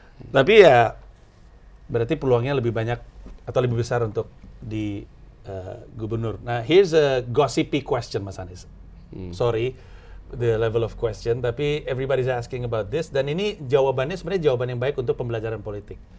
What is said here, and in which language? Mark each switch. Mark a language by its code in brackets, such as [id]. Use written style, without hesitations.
[id] Tapi ya, berarti peluangnya lebih banyak atau lebih besar untuk di gubernur. [en] Nah, here's a gossipy question, Mas Anies. Sorry, the level of question, tapi everybody's asking about this. [id] Dan ini jawabannya sebenarnya jawaban yang baik untuk pembelajaran politik.